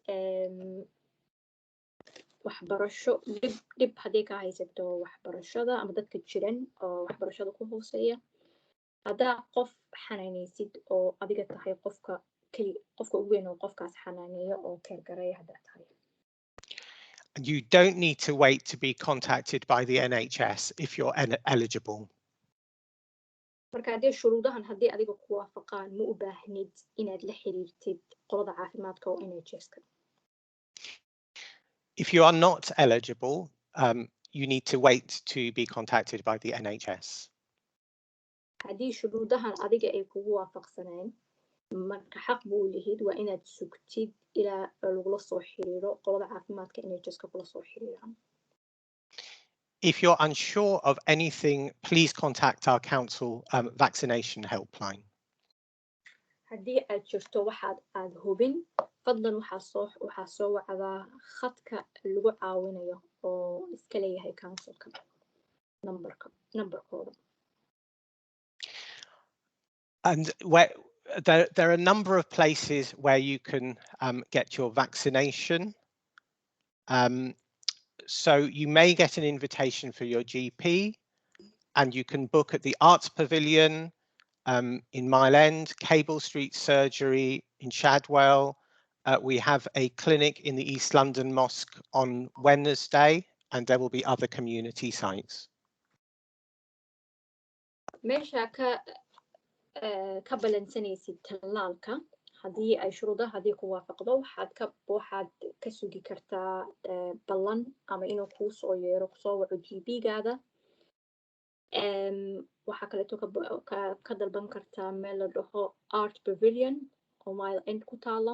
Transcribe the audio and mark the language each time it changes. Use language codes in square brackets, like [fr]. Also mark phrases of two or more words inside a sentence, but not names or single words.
[so] waxbarasho dhib haddii ka haysato waxbarashada ama dadka jiran oo waxbarashada ku hooseeya haddaa qof xanaanaysid oo adiga tahay qofka ugu weyn oo qofkaas xanaaneeyo oo keergareeya haddaa tahay. [en] You don't need to wait to be contacted by the NHS if you're eligible. [so] marka haddii shuruudahan haddii adiga ku waafaqaan ma u baahnid inaad la xiriirtid qolada caafimaadka oo NHS-ka. [en] If you are not eligible, you need to wait to be contacted by the NHS. [so] haddii shuruudahan adiga ay kugu waafaqsaneen marka xaq buu lihid waa inaad sugtid ilaa lagula soo xiriiro qolada caafimaadka NHS-ka kula soo xiriiraan. [en] If you're unsure of anything, please contact our council vaccination helpline. [so] haddii aad jirto aad hubin fadlan waxaa soo wacdaa khadka lagu caawinayo oo iska leeyahay councilka numberkooda. [en] And there are a number of places where you can get your vaccination. So you may get an invitation for your GP, and you can book at the Arts Pavilion in Mile End, Cable Street Surgery in Shadwell. We have a clinic in the East London Mosque on Wednesday, and there will be other community sites. [so] meesha ka balansanaysid talaalka haddii ay shuruudaha haddii ku waafaqdo waxaad ka sugi kartaa ballan ama inuu kuu soo yeero kusoo waco GP-gaada. waxaa kaleeto ka dalban kartaa meel la dhaho Art Pavilion oo Mile End ku taala.